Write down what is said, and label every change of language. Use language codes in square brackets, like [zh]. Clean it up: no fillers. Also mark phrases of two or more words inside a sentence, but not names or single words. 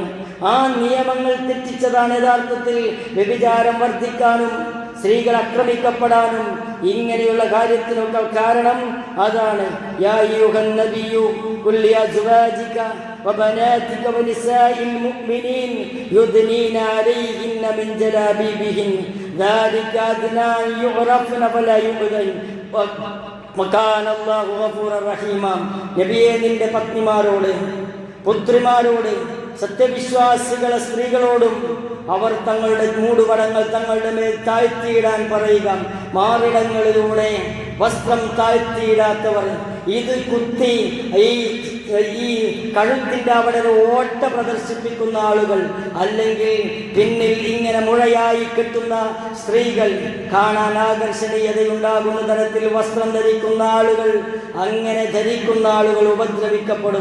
[ml] ആ നിയമങ്ങൾ തെറ്റിച്ചതാണ് യഥാർത്ഥത്തിൽ വ്യഭിചാരം വർദ്ധിക്കാനും സ്ത്രീകൾ ആക്രമിക്കപ്പെടാനും ഇങ്ങനെയുള്ള കാര്യത്തിനൊക്കെ കാരണം അതാണ്. [ar] يا أيها النبي قل لأزواجك وبناتك ونساء المؤمنين يدنين عليهن من جلابيبهن ذلك أدنى أن يعرفن فلا يؤذين وكان الله غفورا رحيما. [ml] നബിയെ, നിന്റെ പത്നിമാരോട്, പുത്രിമാരോട്, സത്യവിശ്വാസികളെ സ്ത്രീകളോടും അവർ തങ്ങളുടെ മൂടുപടങ്ങൾ തങ്ങളുടെ മേൽ താഴ്ത്തിയിടാൻ പറയുക. മാറിടങ്ങളിലൂടെ വസ്ത്രം താഴ്ത്തിയിടാത്തവർ, ഇത് കുത്തി ഈ കഴുത്തിൻ്റെ അവിടെ ഒരു ഓട്ട പ്രദർശിപ്പിക്കുന്ന ആളുകൾ, അല്ലെങ്കിൽ പിന്നിൽ ഇങ്ങനെ മുഴയായി കെട്ടുന്ന സ്ത്രീകൾ, കാണാൻ ആകർഷണീയതയുണ്ടാകുന്ന തരത്തിൽ വസ്ത്രം ധരിക്കുന്ന ആളുകൾ, അങ്ങനെ ധരിക്കുന്ന ആളുകൾ ഉപദ്രവിക്കപ്പെടും.